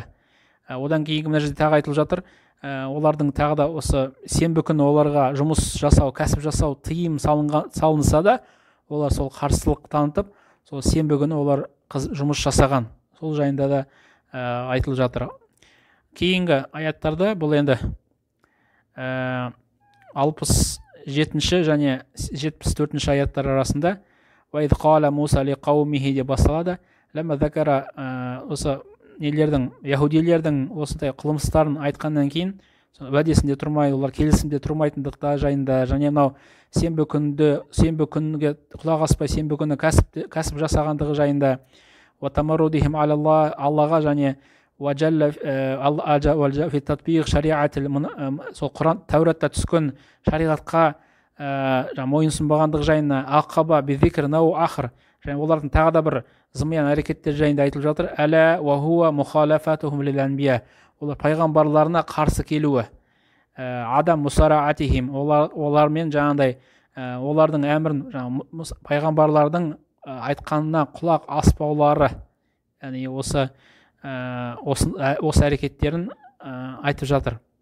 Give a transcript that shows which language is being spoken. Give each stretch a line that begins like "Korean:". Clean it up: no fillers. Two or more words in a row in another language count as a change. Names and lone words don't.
Kazakh: Одан кейінгі мына жерде тағы айтылып жатыр, олардың тағы да осы сенбі күні оларға жұмыс жасау, кәсіп жасау тыйым салынса да, олар сол қарсылық танытып, сол сенбі күні олар жұмыс жасаған. Сол жайында да айтылып жатыр. Кейінгі аяттарда бұл енді 67 және 74 аяттар арасында
Arabic: وَإِذْ قَالَ مُوسَى لِقَوْمِهِ
Kazakh: деп басталады.
Arabic: لما ذكر
Kazakh: осы нелердің, яһудилердің осындай қылмыстарын айтқаннан кейін уәдесінде тұрмай, олар келісімде тұрмайтындықта жайында, және мынау сенбі күнге құлақ аспай сенбі күні кәсіп жасағандығы жайында,
Arabic: وَتَمَرُّدِهِمْ عَلَى اللَّهِ,
Kazakh: Аллаға және
Arabic: وَجَلَّ فِي تَطْبِيقِ شَرِيعَةِ
Kazakh: сол Құран Тәуратта түскен шариғатқа мойынсұнбағандығы жайында,
Arabic: عقب بذكر نوع آخر,
Kazakh: және олардың тағы да бір зымиян әрекеттер жайында айтылып жатыр.
Arabic: ألا وهو مخالفتهم للأنبياء,
Kazakh: олар пайғамбарларына қарсы келуі,
Arabic: عدم مسارعتهم,
Kazakh: олармен жаңағыдай олардың әмірін, пайғамбарлардың айтқанына құлақ аспаулары, яғни осы әрекеттерін айтып жатыр.